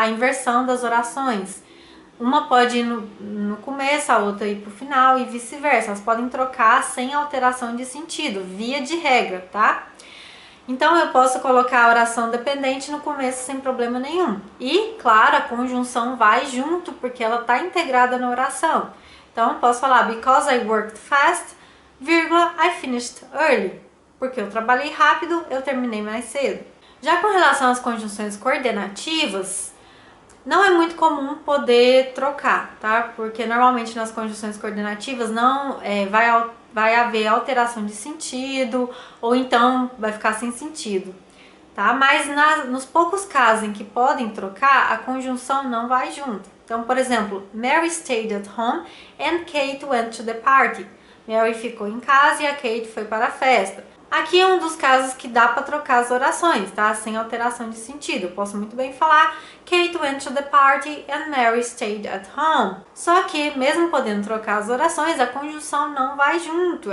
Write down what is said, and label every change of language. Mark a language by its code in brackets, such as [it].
[pt] A inversão das orações. Uma pode ir no começo, a outra ir pro final e vice-versa. Elas podem trocar sem alteração de sentido, via de regra, tá? Então eu posso colocar a oração dependente no começo sem problema nenhum. E, claro, a conjunção vai junto porque ela está integrada na oração. Então eu posso falar [en] because I worked fast, vírgula, I finished early. [pt] Porque eu trabalhei rápido, eu terminei mais cedo. Já com relação às conjunções coordenativas, não é muito comum poder trocar, tá? Porque normalmente nas conjunções coordenativas não vai haver alteração de sentido ou então vai ficar sem sentido, tá? Mas nos poucos casos em que podem trocar, a conjunção não vai junto. [en] Então, por exemplo, Mary stayed at home and Kate went to the party. [pt] Mary ficou em casa e a Kate foi para a festa. Aqui é um dos casos que dá para trocar as orações, tá? Sem alteração de sentido. Eu posso muito bem falar [en] Kate went to the party and Mary stayed at home. [pt] Só que, mesmo podendo trocar as orações, a conjunção não vai junto.